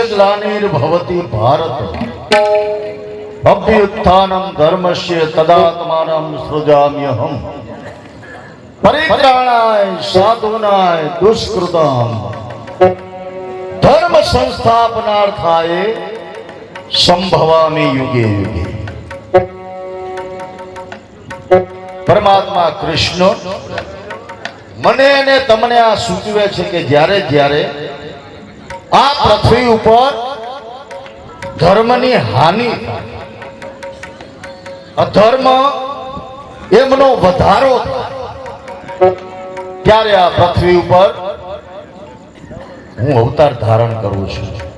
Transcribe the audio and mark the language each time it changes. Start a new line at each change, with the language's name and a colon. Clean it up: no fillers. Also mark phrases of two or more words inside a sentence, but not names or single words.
Sanskrit: ग्लानिर्भवति भारत अभ्युत्थानं धर्मस्य तदात्मानं सृजाम्यहम् परित्राणाय साधूनाय दुष्कृताम् धर्म संस्थापनार्थाय संभवामि युगे युगे।
Gujarati: परमात्मा कृष्ण મને ને તમને આ સૂચવે છે કે જ્યારે જ્યારે આ પૃથ્વી ઉપર ધર્મની હાનિ અધર્મ એમનો વધારો ત્યારે આ પૃથ્વી ઉપર હું અવતાર ધારણ કરું છું।